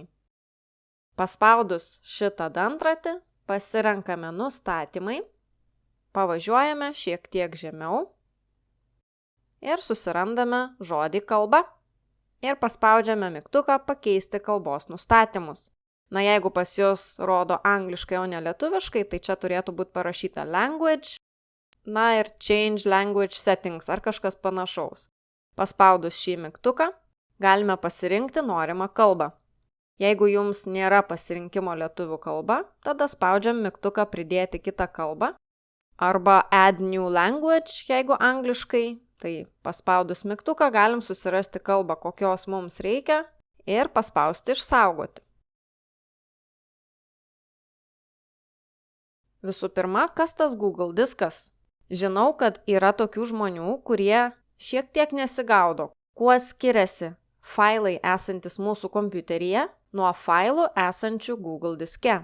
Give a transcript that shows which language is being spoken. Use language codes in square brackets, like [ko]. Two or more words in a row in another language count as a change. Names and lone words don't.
[lt] Paspaudus šitą dantratį, pasirenkame nustatymai, pavažiuojame šiek tiek žemiau ir susirandame žodį kalba ir paspaudžiame mygtuką pakeisti kalbos nustatymus. Na, jeigu pas jūs rodo angliškai, o ne lietuviškai, tai čia turėtų būti parašyta language, na ir [en] change language settings [lt] ar kažkas panašaus. Paspaudus šį mygtuką galime pasirinkti norimą kalbą. Jeigu jums nėra pasirinkimo lietuvių kalba, tada spaudžiam mygtuką pridėti kitą kalbą arba [en] add new language, [lt] jeigu angliškai. Tai paspaudus mygtuką galim susirasti kalbą, kokios mums reikia ir paspausti išsaugoti. Visų pirma, kas tas Google diskas? Žinau, kad yra tokių žmonių, kurie šiek tiek nesigaudo, kuo skiriasi failai esantis mūsų kompiuteryje nuo failų esančių Google diske.